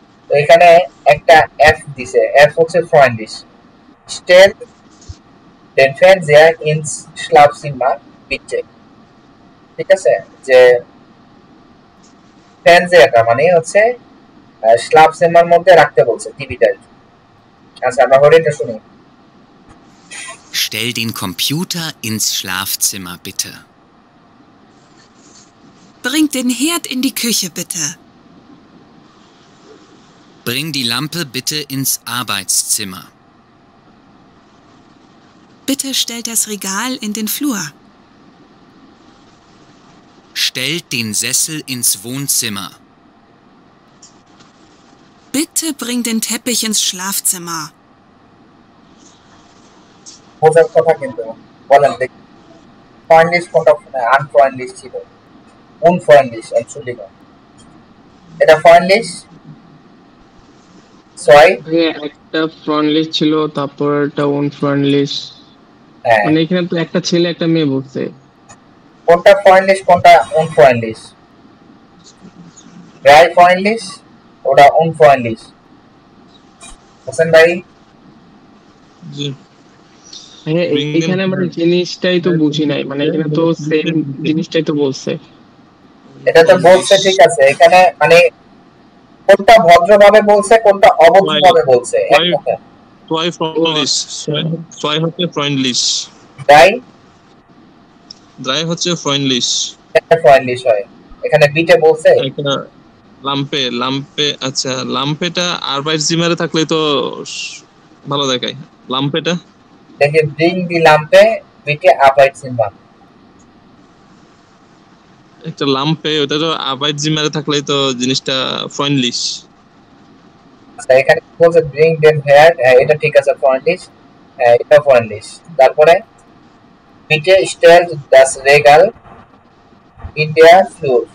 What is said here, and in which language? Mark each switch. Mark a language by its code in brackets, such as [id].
[bn] তো এখানে একটা এফ দিছে এফ হচ্ছে [de] freundlich stell den Fernseher ins Schlafzimmer bitte [bn] ঠিক আছে যে ফ্যানজিয়াটা মানে হচ্ছে স্লাফজিমার মধ্যে রাখতে বলছে টিভিটা আচ্ছা আমরা হরিটা শুনি [de] Stell den Computer ins Schlafzimmer bitte. Bring den Herd in die Küche, bitte. Bring die Lampe bitte ins Arbeitszimmer. Bitte stell das Regal in den Flur. Stellt den Sessel ins Wohnzimmer. Bitte bring den Teppich ins Schlafzimmer. [bn] বোঝার কথা কিন্তু বলেন দেখি freundlich কোনটা unfreundlich ছিল [de] unfreundlich entschuldigung [bn] এটা freundlich sorry একটা ফ্রন্টলিস্ট ছিল তারপর একটা অনফ্রন্টলিশ, হ্যাঁ মানে এখানে তো একটা ছেলে একটা মেয়ে বলছে। কোনটা freundlich কোনটা unfreundlich dry freundlich ওটা unfreundlich হোসেন ভাই জি হ্যাঁ [en] Bring them [bn] এখানে আমরা [en] here. [bn] জিনিসটাই তো বুঝি নাই, মানে এখানে তো সেম জিনিসটাই তো বলছে। এটা তো বলছে ঠিক আছে এখানে মানে কোনটা ভদ্রভাবে বলছে কোনটা অভদ্রভাবে বলছে এক [en] Why- [bn] কথা [de] Zwei freundlich. Zwei হচ্ছে freundlich. dry Drei হচ্ছে freundlich. [bn] একটা freundlich হয় এখানে বিটে বলছে একটা লাম্পে আচ্ছা লাম্পেটা আরবাইটজিমারে থাকলে তো ভালো দেখায়। লাম্পেটা [de] দেখে bring die Lampe bitte Arbeitszimmer [bn] একটা লাম্পে ওটা তো আরবাইটজিমারে থাকলে তো জিনিসটা freundlich. আচ্ছা এখানে বলছে [de] bring den Herd [bn] এটা ঠিক আছে [de] freundlich এটা freundlich তারপরে bitte stellt das Regal in der Flur